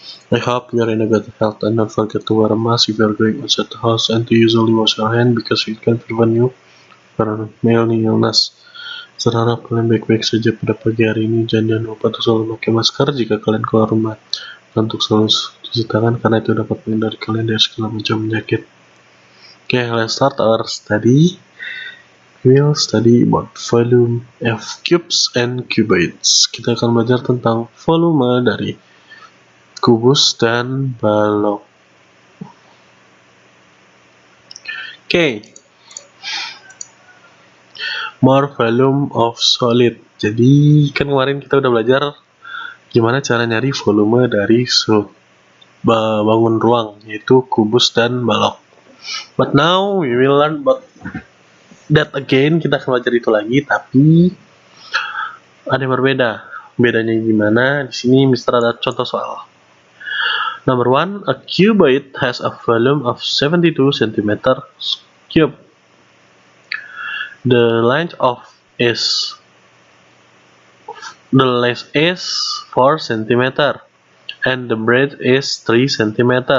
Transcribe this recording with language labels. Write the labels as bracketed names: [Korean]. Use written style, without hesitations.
[English] I hope you are in a good health and don't forget to wear a mask if you are going outside the house and to usually wash your hand because it can prevent you from many illness. [Indonesian] Saya harap kalian baik-baik saja pada pagi hari ini. Jangan lupa untuk selalu pakai masker jika kalian keluar rumah. Dan untuk selalu cuci tangan karena itu dapat menghindari kalian dari segala macam penyakit. [English] Okay, let's start our study. We'll study about volume of cubes and cuboids. [Indonesian] Kita akan belajar tentang volume dari kubus dan balok. [English] Okay. [Indonesian] More volume of solid. Jadi kan kemarin kita udah belajar gimana cara nyari volume dari bangun ruang, yaitu kubus dan balok. [English] But now we will learn about that again. [Indonesian] Kita akan belajar itu lagi, tapi ada yang berbeda. Bedanya gimana? Di sini Mister ada contoh soal. [English] Number 1, a cuboid has a volume of 72 cm cube. The length is 4 cm and the breadth is 3 cm.